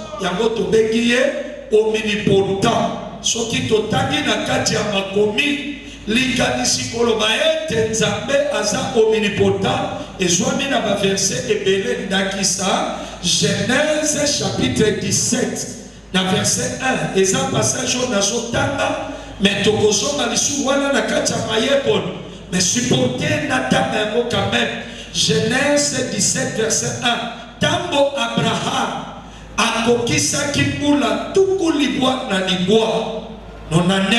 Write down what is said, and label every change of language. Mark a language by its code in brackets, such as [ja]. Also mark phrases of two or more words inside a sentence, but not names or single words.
[ln] Yango tobengi ye omnipotent. Soki totangi na kati ya makomi likanisi koloba ete nzambe aza omnipotent. Ezwami na ba verset ebele ndakisa Genèse chapitre 17 na verset 1. Eza passage [fr] on a [ln] sotanga mais tokozonga lisu wana na kati ya mayekon. Mais supporter natanga yango [fr] quand même. Genèse 17 verset 1. [ln] Tambo Abraham akokisaki mbula tuku libwa na libwa. Nona 9.